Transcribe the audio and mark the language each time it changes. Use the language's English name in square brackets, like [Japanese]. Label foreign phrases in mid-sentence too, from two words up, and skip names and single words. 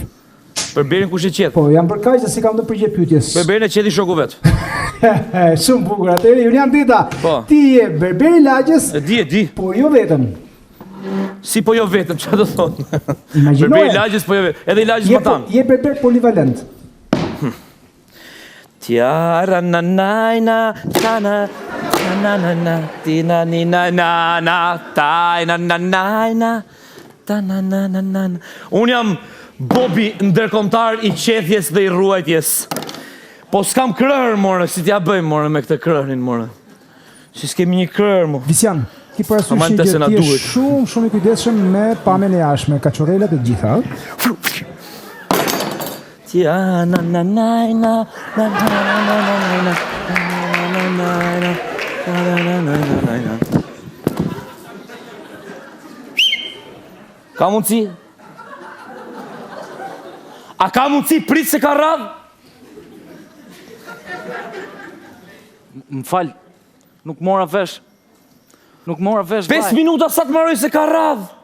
[Albanian] Berberin kush e qet? Po, jam për kaq se kam të përgjigj pyetjes. Berberin e qeti shoku vet. Shumë bukur. Atëherë Julian Deda, ti je berberi Lagjës? E di. Po jo vetëm. Si po jo vetëm, çfarë do thonë? Imagjinoje. Berberi Lagjës po jo vetëm, edhe i Lagjës Matan. Je berber polivalent. Tiara na na na na na na na tina ni na na na ta na na na na ta na na na na. Un jam Bobi ndërkombëtar i qethjes dhe i ruajtjes. Po s'kam krër more, si t'ja bëjmë more me këtë krërin more. Si s'kemi një krër mo. Visian, ti parasysh që ti je shumë i kujdesshëm me pamjen e jashtme, kaçorrelat e gjitha. Tia na na na na na na na na na. Ka mundsi? A ka mundsi prit se ka radh? M'fal, nuk mora vesh. 5 minuta sa të marroj se ka radh.